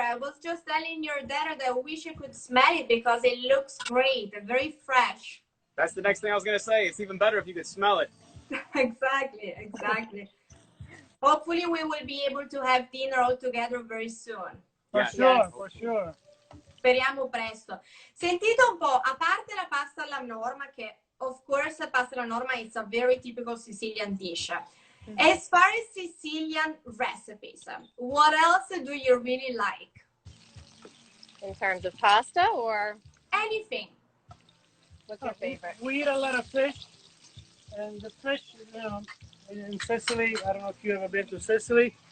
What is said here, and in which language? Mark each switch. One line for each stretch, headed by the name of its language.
English: I was just telling your dad that I wish you could smell it because it looks great, very fresh. That's the next thing I was going to say. It's even better if you could smell it. Exactly. Hopefully we will be able to have dinner all together very soon. For sure.
Italian: Speriamo presto. Sentite un po', a parte la pasta alla Norma, che of course pasta alla Norma is a very typical Sicilian dish.
English: As far as Sicilian recipes, what else do you really like? In terms of pasta or? Anything. What's your favorite? We eat a lot of fish, and the fish, in Sicily, I don't know if you've ever been to Sicily.